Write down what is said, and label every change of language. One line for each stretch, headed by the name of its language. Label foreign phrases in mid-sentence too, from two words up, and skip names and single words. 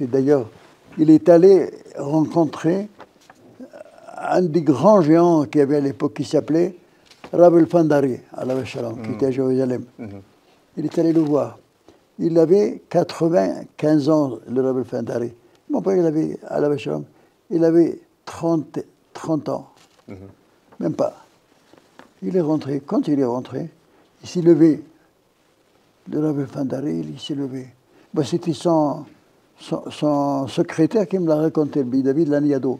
French: D'ailleurs, il est allé rencontrer un des grands géants qu'il y avait à l'époque qui s'appelait Rav El-Fandari,
Hebrew: alav shalom,
French: qui était à Jérusalem. Il est allé le voir. Il avait 95 ans, le Rav El-Fandari. Mon père, il avait,
Hebrew: alav shalom,
French: il avait 30 ans. Même pas. Il est rentré. Quand il est rentré, il s'est levé. Le Rav El-Fandari, il s'est levé. Bah, c'était son secrétaire qui me l'a raconté, David Laniado.